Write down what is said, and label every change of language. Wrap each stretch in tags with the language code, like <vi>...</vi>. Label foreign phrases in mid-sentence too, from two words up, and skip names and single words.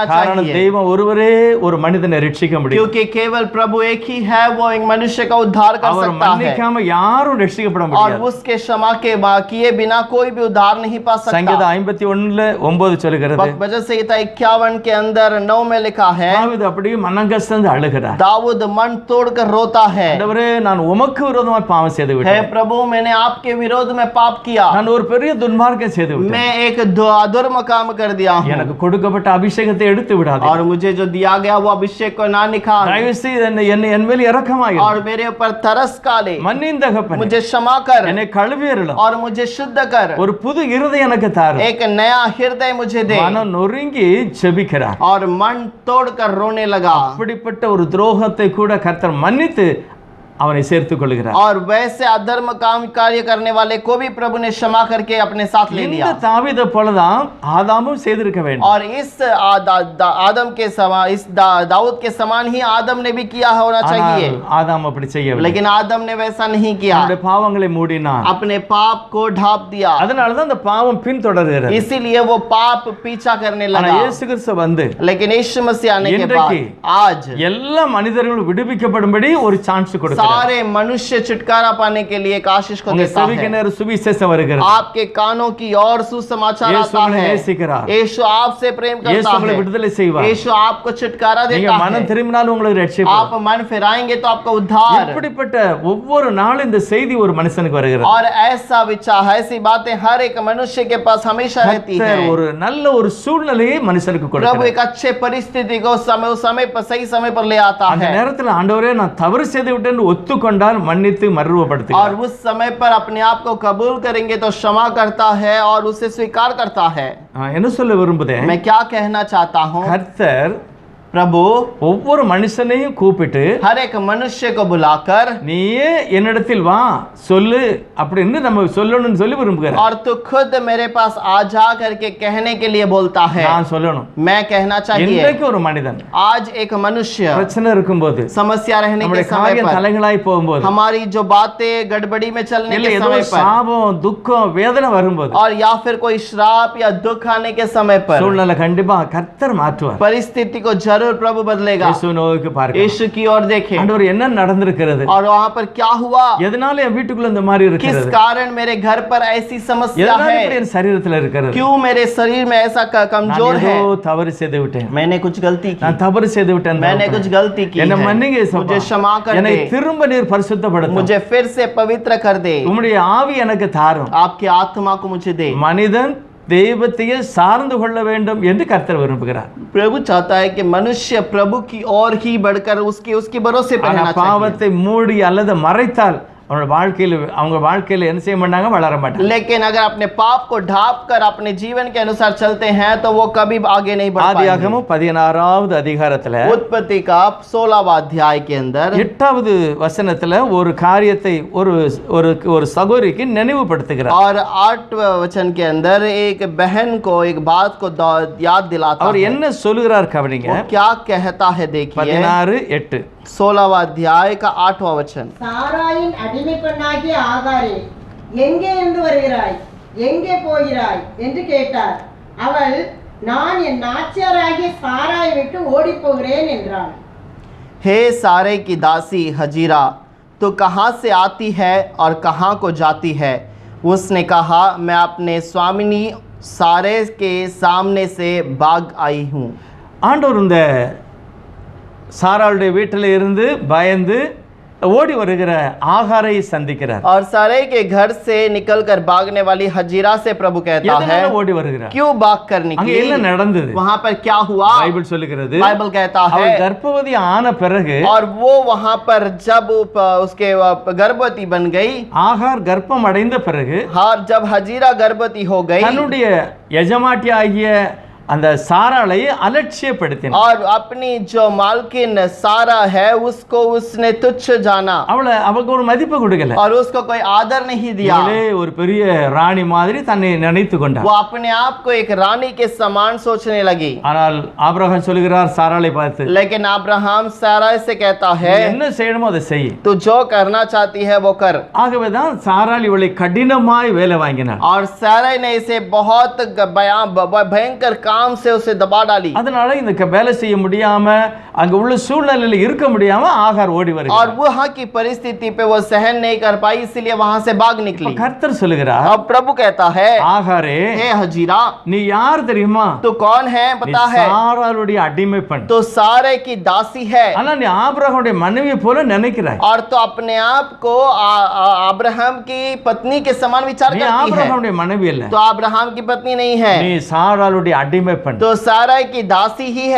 <ta>காரணம்</ta> <hi>चाहिए,</hi> <ta>தெய்வம் ஒருவரே ஒரு மனிதனை ரட்சிக்க முடியும்.</ta> <hi>क्योंकि केवल प्रभु एक ही है वो एक मनुष्य का उद्धार कर</hi> <ta>அவர்</ta> <hi>सकता है</hi> <ta>மன்னிக்காம யாரும் ரட்சிக்கப்பட</ta> <hi>और</hi> <ta>முடியாது.</ta> <hi>उसके क्षमा के किए बिना कोई भी उद्धार नहीं पा</hi> <ta>சங்கீதம்</ta> <hi>सकता।</hi> <ta>51:9 சொல்கிறது,</ta> <hi>भजन संहिता 51 के अंदर 9 में लिखा है,</hi> <ta>தாவீது அப்படியே மனங்கசந்து அழுகிறார்.</ta> <hi>दाऊद मन तोड़कर रोता है,</hi> <ta>ஆண்டவரே நான் உமக்கு விரோதமாய் பாவம் செய்து</ta> <hi>हे</hi> <ta>விட்டேன்.</ta> <hi>प्रभु मैंने आपके विरोध में पाप किया,</hi> <ta>நான் ஒரு பெரிய துன்மார்க்கம் செய்து விட்டேன்.</ta> <hi>मैं एक अधर्म काम कर दिया हूं</hi> <ta>எனக்கு கொடுக்கப்பட்ட அபிஷேகத்தை எடுத்து விடாதே.</ta> <hi>और मुझे जो दिया गया वो अभिषेक को ना निकाल</hi> <ta>தயவு செய்து என்னை என் மேல் இரக்கமாயிரு.</ta> <hi>और मेरे ऊपर तरस का ले,</hi> <ta>மன்னியும் தகப்பனே,</ta> <hi>मुझे क्षमा कर</hi> <ta>என்னை கழுவியருளும்.</ta> <hi>और मुझे शुद्ध कर,</hi> <ta>ஒரு புது இருதயம் எனக்கு தாரும்.</ta> <hi>एक नया हृदय मुझे दे।</hi> <ta>மனம் நொறுங்கி ஜெபிக்கிறார்.</ta> <hi>और मन तोड़कर रोने लगा</hi> <ta>அப்படிப்பட்ட ஒரு துரோகத்தை கூட கர்த்தர் மன்னித்து அவனை சேர்த்துக் கொள்கிறார்.</ta> <hi>और वैसे अधर्म काम कार्य करने वाले को भी प्रभु ने क्षमा करके अपने साथ ले</hi> <ta>இந்த</ta> <hi>लिया।</hi> <ta>தாவீதை போலதான் ஆதாமும் செய்திருக்க வேண்டும்.</ta> <hi>और इस आदम के समान इस दाऊद के समान ही आदम ने भी किया होना चाहिए,</hi> <ta>ஆனால் ஆதாம் அப்படி செய்யவில்லை.</ta> <hi>लेकिन आदम ने वैसा नहीं किया,</hi> <ta>அவனுடைய பாவங்களை மூடினான்.</ta> <hi>अपने पाप को ढाप दिया,</hi> <ta>அதனாலதான் அந்த பாவம் பின்தொடர்கிறது.</ta> <hi>इसीलिए वो पाप पीछा करने</hi> <ta>ஆனா</ta> <hi>लगा।</hi> <ta>இயேசு கிறிஸ்து வந்து</ta> <hi>लेकिन यीशु मसीह आने के बाद</hi> <ta>இன்றைக்கு</ta> <hi>आज</hi> <ta>எல்லா மனிதர்களும் விடுவிக்கப்படும்படி ஒரு சான்ஸ் கொடுக்கிறார்.</ta> <hi>सारे मनुष्य छुटकारा पाने के लिए एक आशीष को</hi> <ta>உங்க</ta> <hi>देता</hi> <ta>செவிக்கு</ta> <hi>है।</hi> <ta>நேர சுவிசேஷம் வருகிறது.</ta> <hi>आपके कानों की और सुसमाचार यीशु आता उन्हें है।</hi> <ta>நேசிக்கிறார்.</ta> <hi>यीशु आपसे प्रेम</hi> <ta>இயேசு</ta> <hi>करता</hi> <ta>உங்களை</ta> <hi>है।</hi> <ta>விடுதலை செய்வார்.</ta> <hi>यीशु आपको छुटकारा</hi> <ta>நீங்க</ta> <hi>देता</hi> <ta>மனம்</ta> <hi>है।</hi> <ta>திரும்பினாலும் உங்களுக்கு ரட்சிப்பு.</ta> <hi>आप मन फिराएंगे तो आपका उद्धार।</hi> <ta>இப்படிப்பட்ட ஒவ்வொரு நாளும் இந்த செய்தி ஒரு மனுஷனுக்கு வருகிறது.</ta> <hi>और ऐसा विचार ऐसी बातें हर एक मनुष्य के पास हमेशा रहती है।</hi> <ta>கர்த்தர் ஒரு நல்ல ஒரு சூழ்நிலையை மனுஷனுக்கு</ta> <hi>प्रभु</hi> <ta>கொடுக்கிறார்.</ta> <hi>एक अच्छे परिस्थिति को समय पर सही समय पर ले आता</hi> <ta>அந்த</ta> <hi>है</hi> <ta>நேரத்தில் ஆண்டவரே நான் தவறு செய்து விட்டேன் ஒத்துக்கொண்டால் மன்னித்து மறுரூபப்படுத்துகிறார்.</ta> <hi>और उस समय पर अपने आप को कबूल करेंगे तो क्षमा करता है और उसे स्वीकार करता है।</hi> <ta>என்ன சொல்ல விரும்புதேன்,</ta> <hi>मैं क्या कहना चाहता हूँ,</hi> <ta>கர்த்தர்</ta> <hi>प्रभु</hi> <ta>ஒவ்வொரு மனுஷனையும் கூப்பிட்டு</ta> <hi>हर एक मनुष्य को बुलाकर</hi> <ta>நீயே என்னிடத்தில் வா சொல்லு அப்படின்னு நம்ம சொல்லணும்னு சொல்லி விரும்புகிறார்.</ta> <hi>और तू खुद मेरे पास आ जा करके कहने के लिए बोलता है।</hi> <ta>நான் சொல்லணும்.</ta> <hi>मैं कहना चाहिए</hi> <ta>இன்றைக்கு ஒரு மனிதன்</ta> <hi>आज एक मनुष्य</hi> <ta>பிரச்சனை இருக்கும்போது,</ta> <hi>समस्या रहने के</hi> <ta>நம்முடைய</ta> <hi>समय</hi> <ta>காரியம்</ta> <hi>पर,</hi> <ta>தலைகளாய் போகும்போது,</ta> <hi>हमारी जो बातें गड़बड़ी में चलने</hi> <ta>இல்ல</ta> <hi>के</hi> <ta>ஏதோ</ta> <hi>समय पर,</hi> <ta>சாபம் துக்கம் வேதனை வரும்போது,</ta> <hi>और या फिर कोई श्राप या दुख आने के समय पर,</hi> <ta>சூழ்நிலை கண்டிப்பா கர்த்தர் மாற்றுவார்.</ta> <hi>परिस्थिति को जरूर प्रभु बदलेगा।</hi> <ta>இயேசு நோக்கி பார்க்க,</ta> <hi>यीशु की ओर देखें</hi> <ta>ஆண்டவர் என்ன நடந்திருக்கிறது,</ta> <hi>और वहां पर क्या हुआ,</hi> <ta>எதனால என் வீட்டுக்குள்ள இந்த மாதிரி</ta> <hi>किस</hi> <ta>இருக்கிறது,</ta> <hi>कारण मेरे घर पर ऐसी समस्या</hi> <ta>எதனால இப்படி</ta> <hi>है,</hi> <ta>என் சரீரத்துல இருக்கிறது,</ta> <hi>क्यों मेरे शरीर में ऐसा</hi> <ta>நான்</ta> <hi>कमजोर</hi> <ta>ஏதோ</ta> <hi>है,</hi> <ta>தவறு செய்து விட்டேன்,</ta> <hi>मैंने कुछ गलती की,</hi> <ta>நான் தவறு செய்து விட்டேன்,</ta> <hi>मैंने कुछ गलती की</hi> <ta>என்னை</ta> <hi>है,</hi> <ta>மன்னிங்க</ta> <hi>मुझे</hi> <ta>இயேசுப்பா,</ta> <hi>क्षमा कर</hi> <ta>என்னை</ta> <hi>दे,</hi> <ta>திரும்ப நீர் பரிசுத்தப்படுத்தும்,</ta> <hi>मुझे फिर से पवित्र कर दे,</hi> <ta>உம்முடைய ஆவி எனக்கு தாரும்.</ta> <hi>आपकी आत्मा को मुझे दे।</hi> <ta>மனிதன் தெய்வத்தையே சார்ந்து கொள்ள வேண்டும் என்று கர்த்தர் விரும்புகிறார்.</ta> <hi>प्रभु चाहता है कि मनुष्य प्रभु की ओर ही बढ़कर उसके भरोसे पर</hi> <ta>ஆனா</ta> <hi>रहना चाहिए।</hi> <ta>பாவத்தை மூடி அல்லது மறைத்தால் அவங்க வாழ்க்கையில என்ன செய்ய மாட்டாங்க, வளர மாட்டாங்க.</ta> <hi>लेकिन अगर अपने पाप को ढाप कर अपने जीवन के अनुसार चलते हैं तो वो कभी आगे नहीं बढ़ पाएंगे।</hi> <ta>ஆதியாகமம் 16வது அதிகாரத்துல</ta> <hi>उत्पत्ति का 16वां अध्याय के अंदर</hi> <ta>8வது வசனத்துல ஒரு காரியத்தை ஒரு ஒரு ஒரு சகோதரிக்கு நினைவுபடுத்துகிறார்.</ta> <hi>और 8वें वचन के अंदर एक बहन को एक बात को याद दिलाता</hi> <ta>அவர்</ta> <hi>है।</hi> <ta>என்ன சொல்லுகிறார் கவனிங்க.</ta> <hi>वो क्या कहता है देखिए,</hi> <ta>16:8</ta> <hi>16वां अध्याय का 8वां वचन।</hi> <ta>சாராயின் அடிமை பெண்ணாகிய ஆகாரே, எங்கே இருந்து வருகிறாய், எங்கே போகிறாய் என்று கேட்டார். அவள், நான் என் நாச்சியாராகிய சாராயை விட்டு ஓடி போகிறேன் என்றாள்.</ta> <hi>हे सारे की दासी हजीरा, तो कहाँ से आती है और कहाँ को जाती है? उसने कहा, मैं अपने स्वामिनी सारे के सामने से भाग आई हूँ।</hi> <ta>ஆண்டவர் இந்த சாராளுடைய வீட்டில் இருந்து பயந்து ஓடி வருகிற ஆகாரை சந்திக்கிறார்.</ta> <hi>और सारे के घर से निकलकर भागने वाली हजीरा से प्रभु कहता है</hi> <ta>எதனால ஓடி வருகிறார்?</ta> <hi>क्यों भाग कर</hi> <ta>அங்க</ta> <hi>निकली,</hi> <ta>என்ன நடந்தது?</ta> <hi>वहां पर क्या हुआ?</hi> <ta>பைபிள் சொல்லுகிறது,</ta> <hi>बाइबल कहता</hi> <ta>அவள்</ta> <hi>है</hi> <ta>கர்ப்பவதி ஆன பிறகு</ta> <hi>और वो वहां पर जब उसके गर्भवती बन गई,</hi> <ta>ஆகார் கர்ப்பம் அடைந்த பிறகு</ta> <hi>हाँ जब हजीरा गर्भवती हो गई</hi> <ta>தன்னுடைய எஜமாட்டி ஆகிய அந்த சாராளை அலட்சியப்படுத்தினார்.</ta> <hi>और अपनी जो मालकिन सारा है उसको उसने तुच्छ जाना</hi> <ta>அவளுக்கு ஒரு மதிப்பு கொடுக்கல.</ta> <hi>और उसको कोई आदर नहीं दिया।</hi> <ta>இவளே ஒரு பெரிய ராணி மாதிரி தன்னை நினைத்து கொண்டார்.</ta> <hi>वो अपने आप को एक रानी के समान सोचने लगी।</hi> <ta>ஆனால் ஆபிரகாம் சொல்கிறார் சாராளை பார்த்து,</ta> <hi>लेकिन अब्राहम सारा से कहता</hi> <ta>நீ</ta> <hi>है</hi> <ta>என்ன செய்யணுமோ அதை செய்.</ta> <hi>तू जो करना चाहती है वो कर।</hi> <ta>ஆகவேதான் சாராள் இவளை கடினமாய் வேலை வாங்கினார்.</ta> <hi>और सारा ने इसे बहुत भयंकर काम से उसे दबा डाली।</hi> <ta>அதனால இந்த வேலை செய்ய முடியாம அங்க உள்ள சூழ்நிலையில இருக்க முடியாம ஆகார் ஓடி</ta> <hi>और</hi> <ta>வருகிறார்.</ta> <hi>वहां की परिस्थिति पे वो सहन नहीं कर पाई, इसलिए वहां से भाग निकली।</hi> <ta>கர்த்தர் சொல்லுகிறார்,</ta> <hi>अब प्रभु कहता है</hi> <ta>ஆகாரே</ta> <hi>हे हजीरा</hi> <ta>நீ யார் தெரியுமா?</ta> <hi>तू कौन है</hi> <ta>நீ</ta> <hi>पता है?</hi> <ta>சாராளுடைய அடிமை பெண்.</ta> <hi>तो सारे की दासी है</hi> <ta>ஆனா நீ ஆபிரகாமுடைய மனைவி போல நினைக்கிறாய்.</ta> <hi>और तो अपने आप को अब्राहम की पत्नी के समान विचार</hi> <ta>நீ</ta> <hi>करती है।</hi> <ta>ஆபிரகாமுடைய மனைவி இல்ல,</ta> <hi>तो अब्राहम की पत्नी नहीं है,</hi> <ta>நீ சாராளுடைய அடிமை பெண்.</ta> <hi>तो सारा की दासी ही है।</hi>